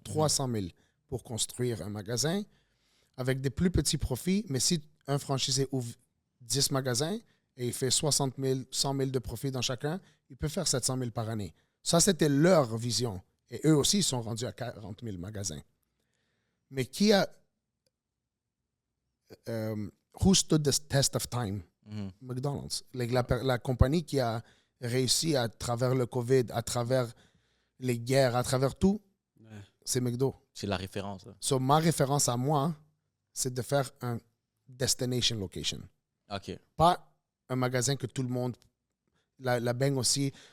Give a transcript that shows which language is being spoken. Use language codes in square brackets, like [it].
[fr] 300 000 pour construire un magasin avec des plus petits profits. Mais si un franchisé ouvre 10 magasins et il fait 60 000, 100 000 de profit dans chacun, il peut faire 700 000 par année. Ça, c'était leur vision. Et eux aussi, ils sont rendus à 40 000 magasins. Mais qui a... [en] who stood the test of time? Mhm. McDonald's. [fr] La compagnie qui a réussi à travers le COVID, à travers les guerres, à travers tout, c'est McDo. C'est la référence. Là. So, ma référence à moi, c'est de faire un [en] destination location. OK. [fr] Pas un magasin que tout le monde... La bang aussi.